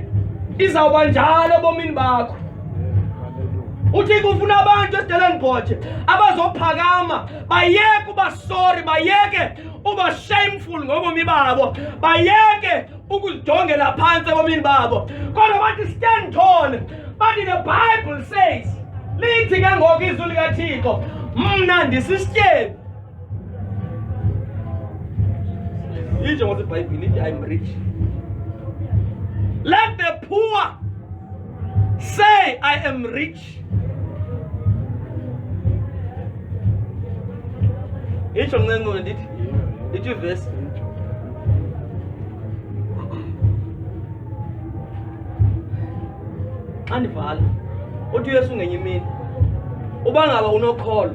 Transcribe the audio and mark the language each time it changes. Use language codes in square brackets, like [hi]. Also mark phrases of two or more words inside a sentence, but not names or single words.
[xh] Izawuba njalo ebomini bakho. UThixo ufuna abantu eStellenbosch abazophakama, bayeke uba sorry, bayeke uba shameful ngobomi babo, bayeke ukuzidongela phansi ebomini babo. Kodwa bathi [en] stand tall. But the Bible says, [xh] lithi ke ngoku izwi likaThixo, mna ndisisityebi. Itsho ngoba iBhayibhile ithi [en] I'm rich. Let the poor say I am rich. [xh] Itsho ngengqondo lithi verse. Andivala. Uthi Yesu ngenye imini. Uba ngaba unokholo.